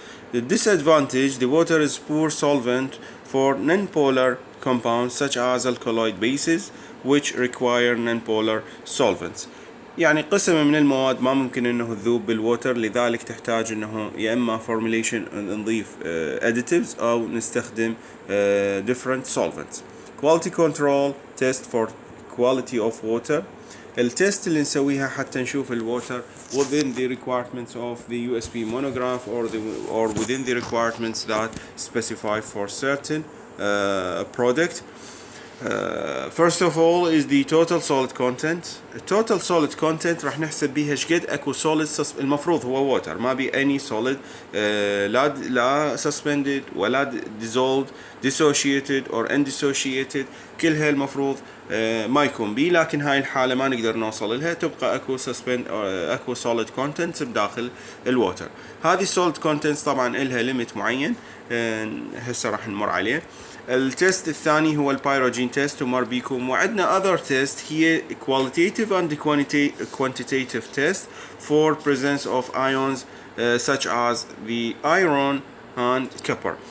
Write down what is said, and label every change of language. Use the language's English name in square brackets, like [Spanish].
[English] The disadvantage: the water is poor solvent for non-polar compounds such as alkaloid bases which require non-polar solvents. [Arabic] يعني قسم من المواد ما ممكن انه تذوب بالووتر، لذلك تحتاج انه يا اما formulation نضيف additives او نستخدم [English] different solvents. Quality control test for quality of water. [Arabic] التست اللي نسويها حتى نشوف الووتر [English] within the requirements of the USB monograph or within the requirements that specify for certain product. First of all is the total solid content. [Arabic] Total solid content راح نحسب بيها شقد اكو solid المفروض هو water، ما بي [English] any solid [Arabic] لا [English] suspended [Arabic] ولا [English] dissolved dissociated or undissociated، [Arabic] كلها المفروض ما يكون بي، لكن هاي الحالة ما نقدر نوصل لها، تبقى اكو solid contents بداخل الووتر. هذه solid contents طبعا إلها limit معين هسه راح نمر عليه. التست الثاني هو البيروجين تيست ومر بيكم، وعندنا [English] other test [Arabic] هي [English] qualitative and quantitative test for presence of ions such as the iron and copper.